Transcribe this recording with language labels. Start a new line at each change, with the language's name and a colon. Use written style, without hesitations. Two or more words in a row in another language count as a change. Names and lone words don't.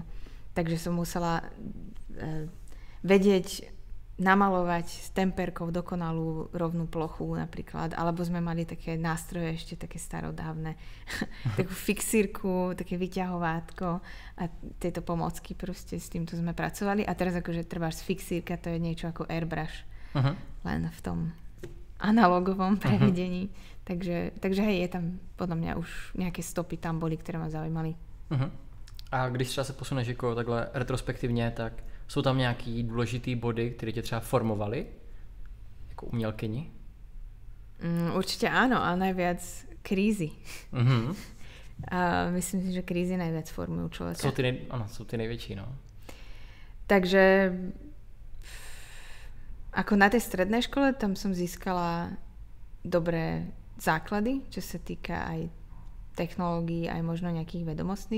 Slovak: Takže som musela vedieť namalovať s temperkou dokonalú rovnú plochu napríklad, alebo sme mali také nástroje ešte také starodávne, takú fixírku, také vyťahovátko a tieto pomocky proste s týmto sme pracovali a teraz akože trebárs fixírka, to je niečo ako airbrush, len v tom analogovom prevedení. Takže hej, je tam podľa mňa už nejaké stopy tam boli, ktoré ma zaujímali.
Czech: A když třeba se posuneš jako takhle retrospektivně, tak jsou tam nějaký důležitý body, které tě třeba formovaly jako umělkyni?
Slovak: Určite áno, a najviac krízy. A myslím si, že krízy najviac formujú človeka.
Czech: Jsou ty největší, no.
Slovak: Takže ako na tej strednej škole, tam som získala dobré základy, čo sa týka aj technológií, aj možno nejakých vedomostných.